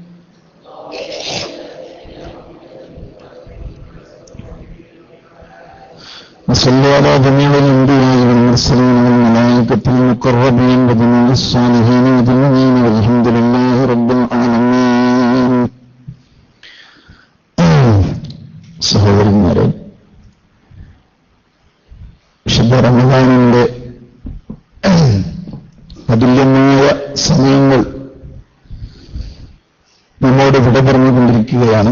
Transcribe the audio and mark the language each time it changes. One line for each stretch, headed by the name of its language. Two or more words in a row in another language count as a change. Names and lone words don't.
Arabic: وصلى على جميع الأنبياء والمرسلين والملائكة المقربين وجميع الصالحين أجمعين والحمد لله رب العالمين.
Malayalam: സഹോദരന്മാരെ, വിശുദ്ധ റമദാനിന്റെ അതുല്യമായ സമയങ്ങൾ നമ്മോട് വിട പറഞ്ഞുകൊണ്ടിരിക്കുകയാണ്.